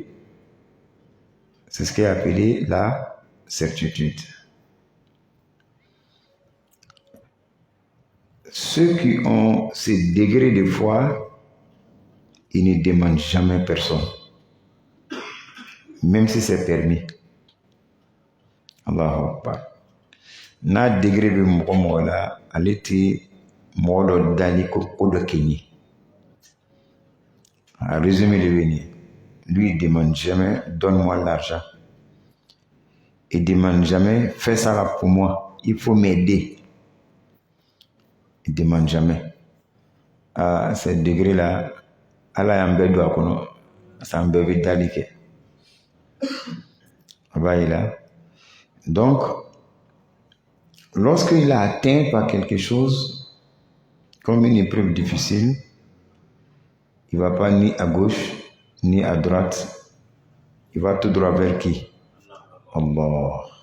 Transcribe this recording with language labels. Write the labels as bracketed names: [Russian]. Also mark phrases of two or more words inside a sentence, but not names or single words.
[French] C'est ce qui est appelé la certitude. Ceux qui ont ce degré de foi, ils ne demandent jamais personne, même si c'est permis. [Arabic] الله أكبر. [Bambara] N'a degré de mɔgɔ la, ale tɛ mɔgɔ dɔ dali ko dɔ kɛ ɲe. [French] En résumé, lui, il ne demande jamais donne-moi l'argent. Il ne demande jamais fais ça là pour moi, il faut m'aider. Il ne demande jamais. À ce degré-là, [Bambara] Allah y'an bɛɛ don a kɔnɔ, parce qu'an bɛɛ bɛ dali kɛ. A b'a yira. [French] Donc, lorsqu'il a atteint par quelque chose, comme une épreuve difficile, il ne va pas ni à gauche, ni à droite. Il va tout droit vers qui? Allah.